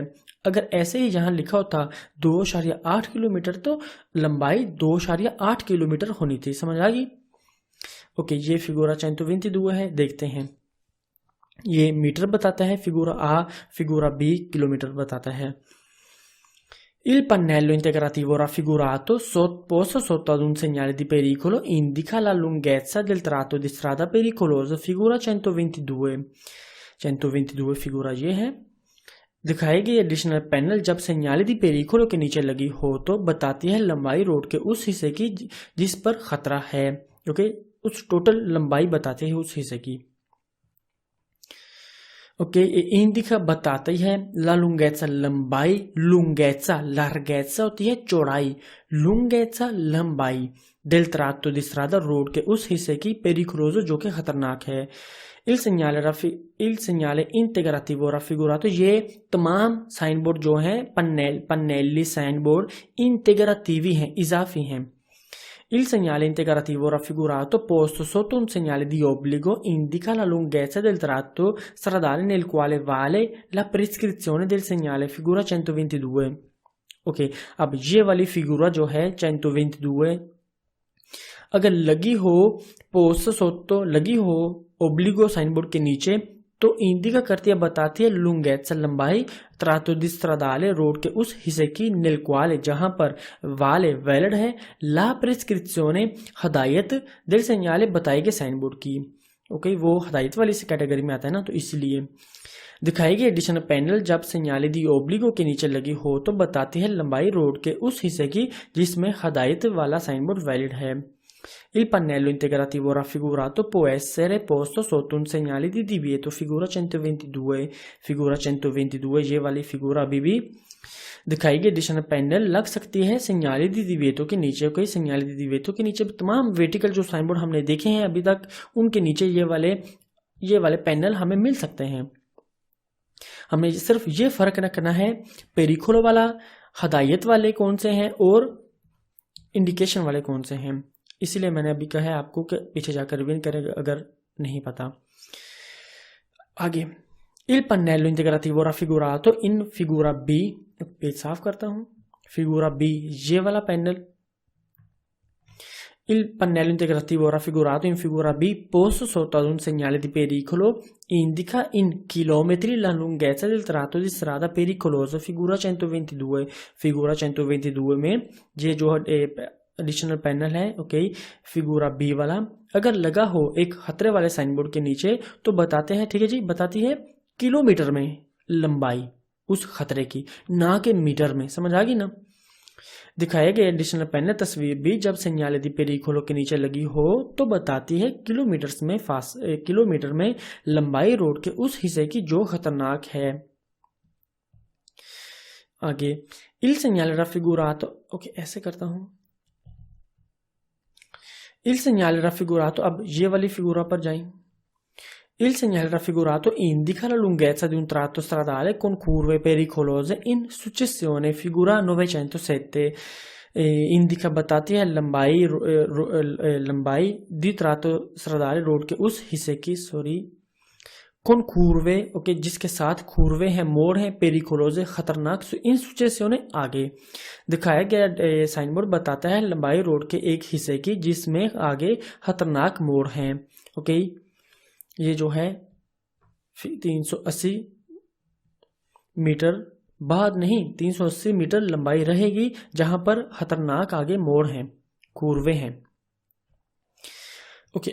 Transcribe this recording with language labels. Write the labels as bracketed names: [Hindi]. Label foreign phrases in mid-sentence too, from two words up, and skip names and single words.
[Hindi] अगर ऐसे ही यहाँ लिखा होता 2.8 किलोमीटर तो लंबाई 2.8 किलोमीटर होनी थी, समझ आ गई। ओके, ये फिगूरा 122 है, देखते हैं। ये मीटर बताता है फिगूरा A, फिगूरा B किलोमीटर बताता है। [Italian] Il pannello integrativo raffigurato posto sotto ad un segnale di pericolo indica la lunghezza del tratto di strada pericoloso, figura 122 फिगूरा [Hindi] ये है। दिखाई गई [English] additional panel [Hindi] जब [Italian] segnale di pericolo [Hindi] के नीचे लगी हो तो बताती है लंबाई रोड के उस हिस्से की जिस पर खतरा है। ओके, उस टोटल लंबाई बताते हैं उस हिस्से की। ओके, इंडिका बताती है [Italian] la lunghezza [Hindi] लंबाई, लुंगेट्सा लार्गेट्सा होती है चौड़ाई, लुंगेट्सा लंबाई, [Italian] del tratto di strada [Hindi] रोड के उस हिस्से की, पेरिकोलोजो जो कि खतरनाक है। [Italian] il segnale integrativo raffigurato, [Hindi] ये तमाम [English] sign board [Hindi] जो हैं पन्नेली साइन बोर्ड इंटेग्रativi हैं, इजाफी हैं। [Italian] Il segnale integrativo raffigurato posto sotto un segnale di obbligo indica la lunghezza del tratto stradale nel quale vale la prescrizione del segnale, figura 122। [Hindi] ओके, अब ये वाली फिगूरा जो है 122 अगर लगी हो [Italian] posto sotto [Hindi] लगी हो ओब्लिगो [English] sign board [Hindi] के नीचे तो इंडिका करती है बताती है लुंगेट्सा लंबाई, [Italian] tratto di stradale [Hindi] रोड के उस हिस्से की, [Italian] nel quale [Hindi] जहां पर वाले वैलिड है, [Italian] la prescrizione [Hindi] हदायत [Italian] del segnale [Hindi] बताई गए [English] sign board [Hindi] की। ओके, वो हदायत वाली कैटेगरी में आता है ना, तो इसलिए दिखाई गई [English] additional panel [Hindi] जब [Italian] segnale di obbligo [Hindi] के नीचे लगी हो तो बताती है लंबाई रोड के उस हिस्से की जिसमें हदायत वाला [English] sign board [Hindi] वैलिड है। [Italian] Il pannello integrativo raffigurato può essere posto sotto un segnale di divieto, figura 122। [Hindi] फिगूरा 122 ये वाली फिगूरा अभी भी दिखाई गई [English] additional panel [Hindi] लग सकती है [Italian] segnale di divieto [Hindi] के नीचे। कोई [Italian] segnale di divieto [Hindi] के नीचे तमाम वर्टिकल जो [English] sign board [Hindi] हमने देखे हैं अभी तक उनके नीचे ये वाले पैनल हमें मिल सकते हैं। हमें सिर्फ ये फर्क रखना है पेरिकोलो वाला हदायत वाले कौन से हैं और इंडिकेशन वाले कौन से हैं, इसीलिए मैंने अभी कहा है आपको कि पीछे जाकर रिवीन करें अगर नहीं पता। आगे, [Italian] il pannello integrativo raffigurato in figura B, [Hindi] पेज साफ करता हूं, फिगूरा B ये वाला पैनल, [Italian] il pannello integrativo raffigurato in figura B posto sotto ad un segnale di pericolo indica in chilometri la lunghezza del tratto di strada pericoloso, figura 122। [Hindi] figura 122 में ये जो [English] additional panel [Hindi] है, ओके, फिगूरा बी वाला अगर लगा हो एक खतरे वाले [English] sign board [Hindi] के नीचे तो बताते हैं, ठीक है जी, बताती है किलोमीटर में लंबाई उस खतरे की, ना कि मीटर में, समझ आ गई ना। दिखाया गया [English] additional panel [Hindi] तस्वीर भी जब [Italian] segnale di pericolo [Hindi] के नीचे लगी हो तो बताती है किलोमीटर में लंबाई रोड के उस हिस्से की जो खतरनाक है। आगे, [Italian] il segnale raffigurato, [Hindi] ओके ऐसे करता हूं, [Italian] il segnale raffigurato, [Hindi] अब ये वाली फिगूरा पर जाएं। [Italian] Il segnale raffigurato indica la lunghezza di un tratto stradale con curve pericolose in successione, figura 907। [Hindi] इंडिका बताती है लंबाई दी [Italian] tratto stradale [Hindi] रोड के उस हिस्से की, [Italian] con curve, [Hindi] ओके, जिसके साथ खूरवे हैं, मोड़ हैं, पेरिकोलोजे खतरनाक, [Italian] in successione [Hindi] आगे दिखाया गया [English] sign board [Hindi] बताता है लंबाई रोड के एक हिस्से की जिसमें आगे खतरनाक मोड़ हैं, ओके। ये जो है 380 मीटर बाद नहीं 380 मीटर लंबाई रहेगी जहां पर खतरनाक आगे मोड़ हैं, कूर्वे हैं, ओके।